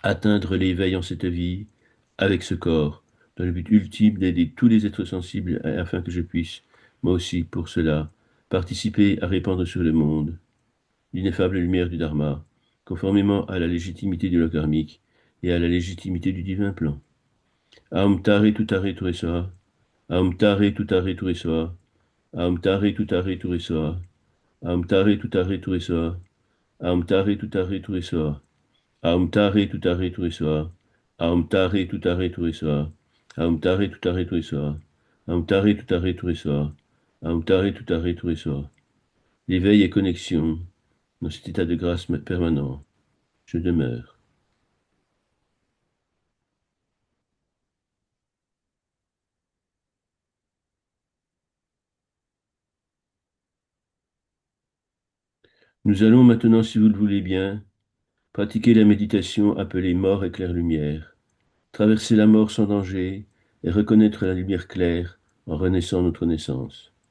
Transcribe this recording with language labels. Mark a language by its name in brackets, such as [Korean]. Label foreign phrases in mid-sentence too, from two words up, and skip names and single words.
[French] atteindre l'éveil en cette vie avec ce corps, dans le but ultime d'aider tous les êtres sensibles afin que je puisse, moi aussi, pour cela, participer à répandre sur le monde l'ineffable lumière du Dharma, conformément à la légitimité du lot karmique et à la légitimité du divin plan. [Sanskrit] Aum tare tutare turesoa, Aum tare tutare turesoa, Aum tare tutare turesoa, Aum tare tutare turesoa, Aum tare tutare turesoa, Aum tare tutare turesoa, Aum tare tutare turesoa, Aum tare tutare turesoa, Aum tare tutare turesoa, Aum tare tutare turesoa. [French] L'éveil et connexion dans cet état de grâce permanent. Je demeure. Nous allons maintenant, si vous le voulez bien, pratiquer la méditation appelée mort et claire lumière, traverser la mort sans danger et reconnaître la lumière claire en renaissant notre naissance.